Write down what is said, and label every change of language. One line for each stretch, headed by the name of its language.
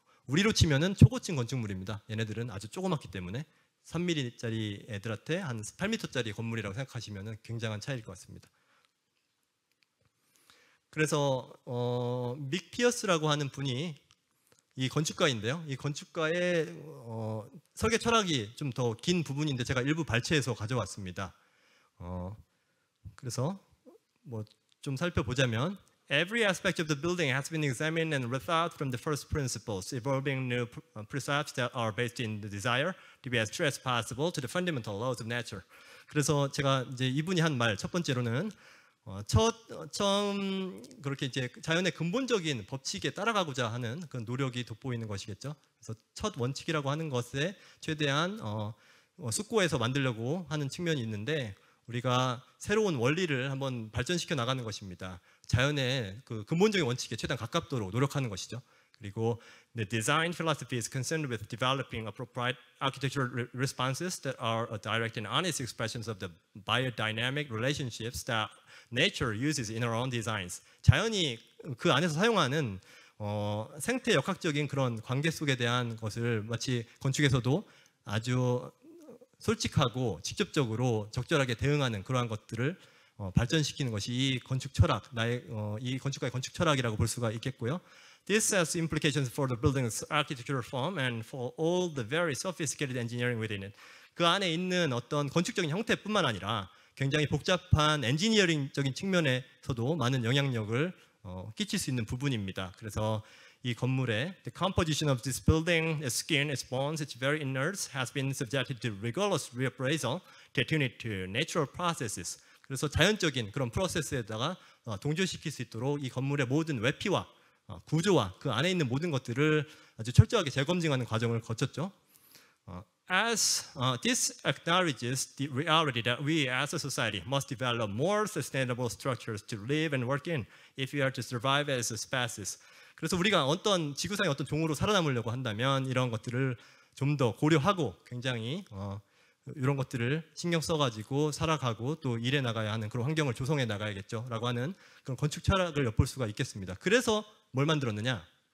Korean: 우리로 치면은 초고층 건축물입니다. 얘네들은 아주 조그맣기 때문에 3mm짜리 애들한테 한 8m짜리 건물이라고 생각하시면 굉장한 차이일 것 같습니다. 그래서 믹 피어스라고 하는 분이 이 건축가인데요. 이 건축가의 설계 철학이 좀 더 긴 부분인데 제가 일부 발췌해서 가져왔습니다. 그래서 뭐 좀 살펴보자면
English: Every aspect of the building has been examined and rethought from the first principles, evolving new precepts that are based in the desire to be as true as possible to the fundamental laws of nature.
Korean: 그래서 제가 이제 이분이 한 말 첫 번째로는 처음 그렇게 이제 자연의 근본적인 법칙에 따라가고자 하는 그런 노력이 돋보이는 것이겠죠. 그래서 첫 원칙이라고 하는 것에 최대한 숙고해서 만들려고 하는 측면이 있는데 우리가 새로운 원리를 한번 발전시켜 나가는 것입니다. 자연의 그 근본적인 원칙에 최대한 가깝도록 노력하는 것이죠. 그리고
English: the design philosophy is concerned with developing appropriate architectural responses that are direct and honest expressions of the biodynamic relationships that nature uses in our own designs.
Korean: 자연이 그 안에서 사용하는 생태 역학적인 그런 관계 속에 대한 것을 마치 건축에서도 아주 솔직하고 직접적으로 적절하게 대응하는 그러한 것들을 발전시키는 것이 이 건축 철학, 이 건축가의 건축 철학이라고 볼 수가 있겠고요.
English: This has implications for the building's architectural form and for all the very sophisticated engineering within it.
Korean: 그 안에 있는 어떤 건축적인 형태뿐만 아니라 굉장히 복잡한 엔지니어링적인 측면에서도 많은 영향력을 끼칠 수 있는 부분입니다. 그래서 이 건물의
English: the composition of this building, its skin, its bones, its very innards has been subjected to rigorous reappraisal to attune it to natural processes.
Korean: 그래서 자연적인 그런 프로세스에다가 동조시킬 수 있도록 이 건물의 모든 외피와 구조와 그 안에 있는 모든 것들을 아주 철저하게 재검증하는 과정을 거쳤죠.
English: As this acknowledges the reality that we as a society must develop more sustainable structures to live and work in if we are to survive as a species.
Korean: 그래서 우리가 어떤 지구상의 어떤 종으로 살아남으려고 한다면 이런 것들을 좀 더 고려하고 굉장히 이런 것들을 신경 써가지고 살아가고 또 일해 나가야 하는 그런 환경을 조성해 나가야겠죠 라고 하는 그런 건축 철학을 엿볼 수가 있겠습니다. 그래서 뭘 만들었느냐?